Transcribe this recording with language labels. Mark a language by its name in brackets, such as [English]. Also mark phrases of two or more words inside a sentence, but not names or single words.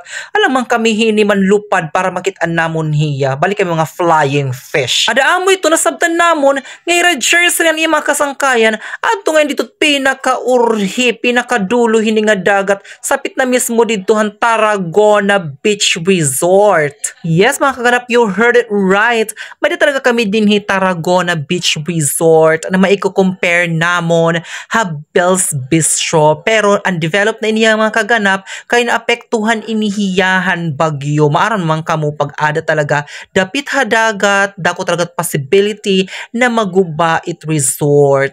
[Waray] Alam man kami hini man lupad para makitaan namon hiya. Balik kami mga flying fish. Ada amo ito nasabtan namon ngay [English] red Jersey [Waray] ang iya makasangkayan adto nga dito pinakaurhi, pinakadulo hini nga dagat sapit na mismo dito han Tarragona Beach Resort. Yes mga kaganap, [English] you heard it right. [Waray] May talaga kami din hi Tarragona Beach Resort na maiko-compare namon Bell's Bistro. Pero undeveloped na iniya mga kaganap kay naapektuhan inihiyahan bagyo. Maaran man kamo pag-ada talaga dapit hadagat, dako talaga possibility na maguba it resort.